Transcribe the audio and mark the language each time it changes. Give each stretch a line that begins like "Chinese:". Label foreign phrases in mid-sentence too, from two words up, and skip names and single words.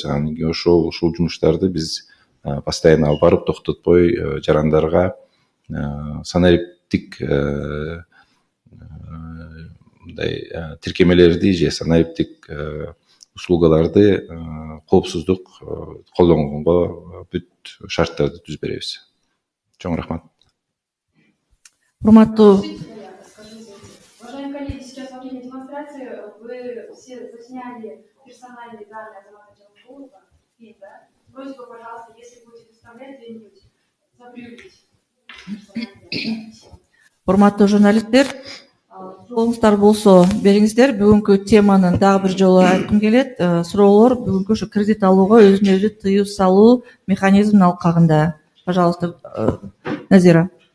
Kyrgyz: Анан кийин ушул жумуштарды биз постоянно алып барып токтотпой жарандарга санариптик мындай тиркемелерди же санариптик услугаларды коопсуздук колдонгонго бүт шарттарды түзүп беребиз. Чоң рахмат. Урматтуу
Russian: Уважаемые коллеги, сейчас во время демонстрации вы все засняли персональные данные Азамата Джамангулова. Да? Просьба, пожалуйста, если будете вставлять где-нибудь, запрыгните.
Kyrgyz: урматтуу журналисттер, суроолуңуздар болсо бериңиздер. Бүгүнкү теманын дагы бир жолу айткым келет. Суроолор бүгүнкү ушу кредит алууга өзүнө өзү тыюу салуу механизмин алкагында.
Russian: Пожалуйста, Назира.